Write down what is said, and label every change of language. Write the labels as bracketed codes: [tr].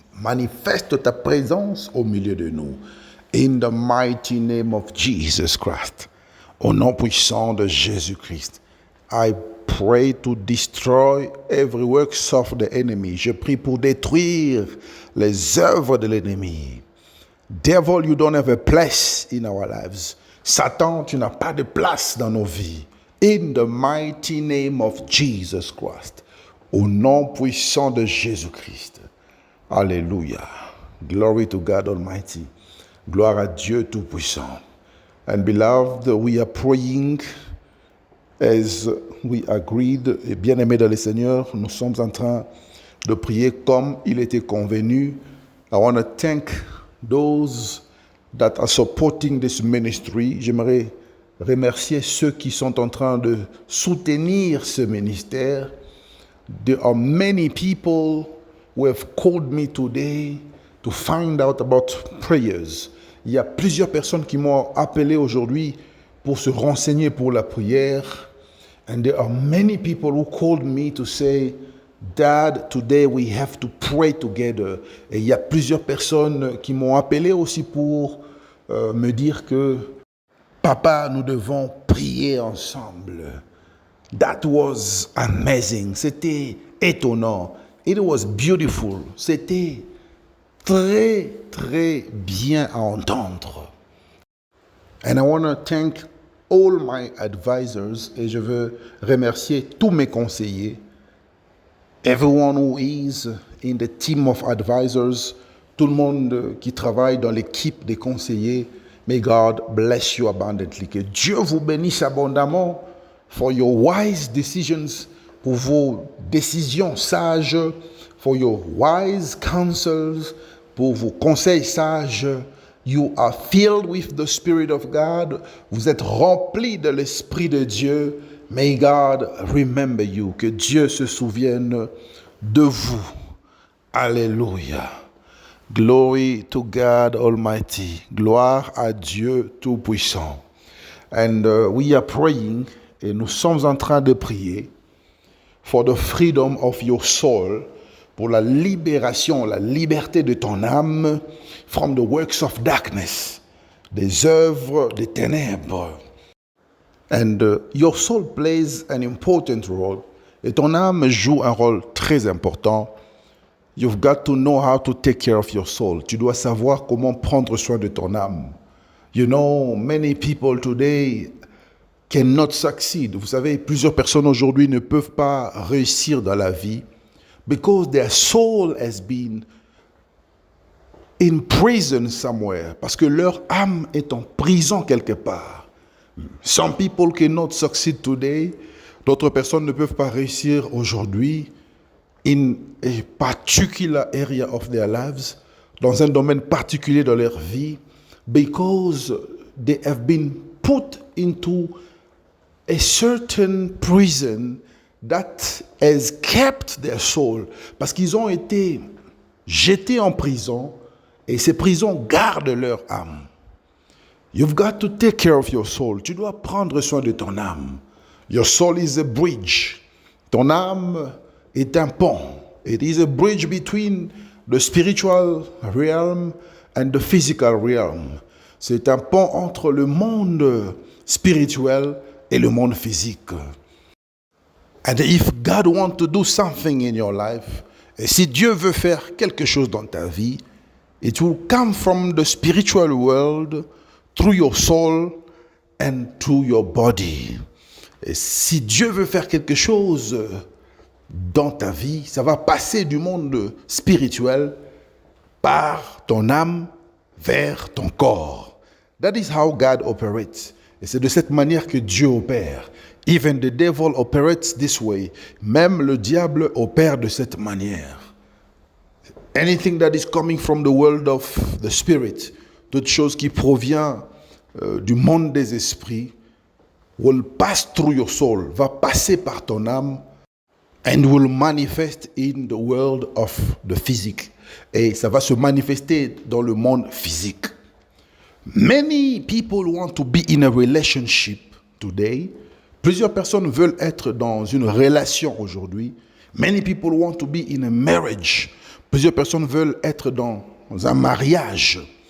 [fr] Manifeste ta présence au milieu de nous. [en] In the mighty name of Jesus Christ. [fr] Au nom puissant de Jésus-Christ. [en] I pray to destroy every works of the enemy. [fr] Je prie pour détruire les œuvres de l'ennemi. [en] Devil, you don't have a place in our lives. [fr] Satan, tu n'as pas de place dans nos vies. [en] In the mighty name of Jesus Christ. [fr] Au nom puissant de Jésus-Christ. Alléluia. [en] Glory to God Almighty. [fr] Gloire à Dieu Tout-Puissant. [en] And beloved, we are praying as we agreed. [fr] Et bien-aimés dans le Seigneur, nous sommes en train de prier comme il était convenu. [en] I want to thank those that are supporting this ministry. [fr] J'aimerais remercier ceux qui sont en train de soutenir ce ministère. [en] There are many people who have called me today to find out about prayers. [fr] Il y a plusieurs personnes qui m'ont appelé aujourd'hui pour se renseigner pour la prière. [en] And there are many people who called me to say, Dad, today we have to pray together. [fr] Et il y a plusieurs personnes qui m'ont appelé aussi pour me dire que, Papa, nous devons prier ensemble. [en] That was amazing. [fr] C'était étonnant. [en] It was beautiful. [fr] C'était très, très bien à entendre. [en] And I want to thank all my advisors. [fr] Et je veux remercier tous mes conseillers. [en] Everyone who is in the team of advisors. [fr] Tout le monde qui travaille dans l'équipe des conseillers. [en] May God bless you abundantly. [fr] Que Dieu vous bénisse abondamment [en] for your wise decisions, [fr] pour vos décisions sages, [en] for your wise counsels, [fr] pour vos conseils sages. [en] You are filled with the Spirit of God. [fr] Vous êtes remplis de l'Esprit de Dieu. [en] May God remember you. [fr] Que Dieu se souvienne de vous. Alléluia. [en] Glory to God Almighty. Gloire à Dieu Tout-Puissant. And we are praying, [fr] et nous sommes en train de prier, [en] for the freedom of your soul, [fr] pour la libération, la liberté de ton âme, [en] from the works of darkness, [fr] des œuvres des ténèbres. [en] And your soul plays an important role, [fr] et ton âme joue un rôle très important. [en] You've got to know how to take care of your soul. [fr] Tu dois savoir comment prendre soin de ton âme. [en] You know, many people today cannot succeed. [fr] Vous savez, plusieurs personnes aujourd'hui ne peuvent pas réussir dans la vie [en] because their soul has been in prison somewhere. [fr] Parce que leur âme est en prison quelque part. [en] Some people cannot succeed today. [fr] D'autres personnes ne peuvent pas réussir aujourd'hui [en] in a particular area of their lives, [fr] dans un domaine particulier de leur vie, [en] because they have been put into a certain prison that has kept their soul. [fr] Parce qu'ils ont été jetés en prison et ces prisons gardent leur âme. [en] You've got to take care of your soul. [fr] Tu dois prendre soin de ton âme. [en] Your soul is a bridge. [fr] Ton âme est un pont. [en] It is a bridge between the spiritual realm and the physical realm. [fr] C'est un pont entre le monde spirituel et le monde physique. [en] And if God wants to do something in your life, [fr] et si Dieu veut faire quelque chose dans ta vie, [en] it will come from the spiritual world through your soul and through your body. [fr] Et si Dieu veut faire quelque chose dans ta vie, ça va passer du monde spirituel par ton âme vers ton corps. [en] That is how God operates. [fr] Et c'est de cette manière que Dieu opère. [en] Even the devil operates this way. [fr] Même le diable opère de cette manière. [en] Anything that is coming from the world of the spirit, [fr] toute chose qui provient du monde des esprits, [en] will pass through your soul, [fr] va passer par ton âme, [en] and will manifest in the world of the physique. [fr] Et ça va se manifester dans le monde physique. [en] Many people want to be in a relationship today. [fr] Plusieurs personnes veulent être dans une relation aujourd'hui. [en] Many people want to be in a marriage. [fr] Plusieurs personnes veulent être dans un mariage.